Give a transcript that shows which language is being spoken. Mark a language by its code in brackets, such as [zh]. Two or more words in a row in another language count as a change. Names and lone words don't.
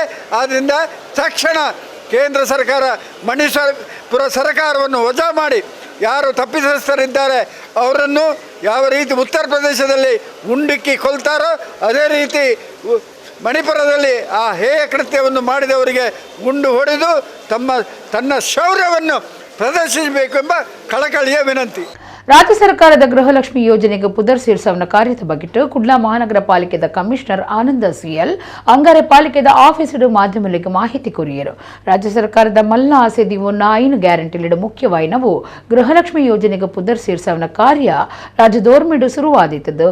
[kn] ಆದ್ದರಿಂದ ತಕ್ಷಣ ಕೇಂದ್ರ ಸರ್ಕಾರ ಮಣಿಪುರ ಸರ್ಕಾರವನ್ನು ವಜಾ ಮಾಡಿ ಯಾರು ತಪ್ಪಿತಸ್ಥರಿದ್ದಾರೆ ಅವರನ್ನು ಯಾವ ರೀತಿ ಉತ್ತರ ಪ್ರದೇಶದಲ್ಲಿ ಗುಂಡಿಕ್ಕಿ ಕೊಲ್ತಾರೋ ಅದೇ ರೀತಿ ಮಣಿಪುರದಲ್ಲಿ ಆ ಹೇಯ ಕೃತ್ಯವನ್ನು ಮಾಡಿದವರಿಗೆ ಗುಂಡು ಹೊಡೆದು ತನ್ನ ಶೌರ್ಯವನ್ನು ಪ್ರದರ್ಶಿಸಬೇಕೆಂಬ ಕಳಕಳಿಯ ವಿನಂತಿ. [tcy] ರಾಜ್ಯ ಸರ್ಕಾರದ ಗೃಹಲಕ್ಷ್ಮಿ ಯೋಜನೆಗೆ ಪುದರ್ ಸೇರ್ಸವನ ಕಾರ್ಯದ ಬಗ್ಗಿಟ್ಟು ಕುಡ್ಲ ಮಹಾನಗರ ಪಾಲಿಕೆದ ಕಮಿಷನರ್ ಆನಂದ ಸಿಎಲ್ ಅಂಗಾರೆ ಪಾಲಿಕೆದ ಆಫೀಸರು ಮಾಧ್ಯಮಗಳಿಗೆ ಮಾಹಿತಿ ಕೊರಿಯರು. ರಾಜ್ಯ ಸರ್ಕಾರದ ಮಲ್ಲ ಆಸೆ ದಿವೊನ್ನ 5 ಗ್ಯಾರಂಟಿಲಿಡು ಮುಖ್ಯವಾಯಿನವು ಗೃಹಲಕ್ಷ್ಮಿ ಯೋಜನೆಗೆ ಪುದರ್ ಸೇರ್ಸವನ ಕಾರ್ಯ ರಾಜ್ಯದೋರ್ಮಿಡು ಶುರುವಾದಿತ್ತದು.